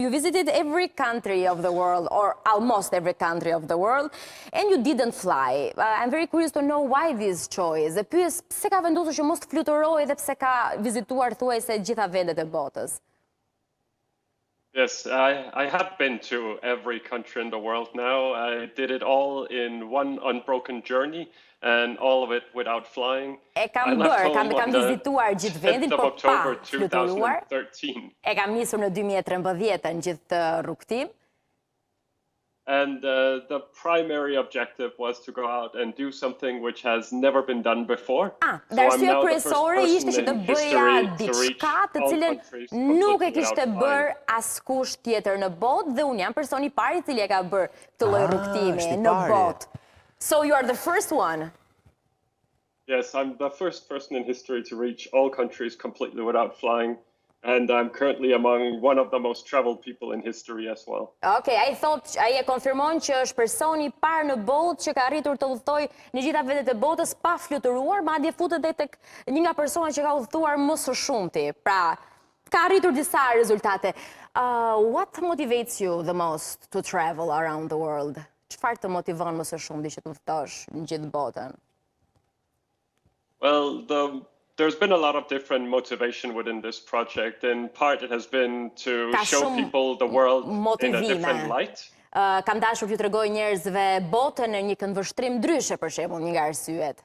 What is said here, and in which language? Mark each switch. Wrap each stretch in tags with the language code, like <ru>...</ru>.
<en>You visited every country of the world, or almost every country of the world, and you didn't fly. I'm very curious to know why this choice.</en> <sq>E pyes pse ka vendosur që mos të fluturoj dhe pse ka vizituar thuajse gjitha vendet e botës.</sq> <en>Yes, I have been to every country in the world now. I did it all in one unbroken journey, and all of it without flying.</en> <sq>E kam bërë, kam vizituar gjithë vendin, por pa fluturuar. E kam nisur në 2013 gjithë rrugtim.</sq> <en>And the primary objective was to go out and do something which has never been done before.</en> <sq>Dhe arsyeja kryesore ishte që të bëja diçka të cilën nuk e kishte bërë askush tjetër në botë dhe unë jam personi i parë i cili e ka bërë këtë lloj rrugtimi në botë.</sq> <en>So you are the first one. Yes, I'm the first person in history to reach all countries completely without flying. And I'm currently among one of the most traveled people in history as well.</en> <sq>Okay, ai e konfirmon që është personi i parë në botë që ka arritur të udhëtojë në gjitha vendet e botës pa fluturuar, madje futet edhe tek një nga personat që ka udhëtuar më së shumti. Pra, ka arritur disa rezultate.</sq> <en>What motivates you the most to travel around the world?</en> <sq>Çfarë të motivon më së shumti që të udhëtosh në gjithë botën?</sq> <en>Well, there's been a lot of different motivation within this project. In part, it has been to show people the world in a different light.</en> <sq>Kam dashur t'ju tregoj njerëzve botën në një këndvështrim ndryshe, për shembull, një nga arsyet.</sq>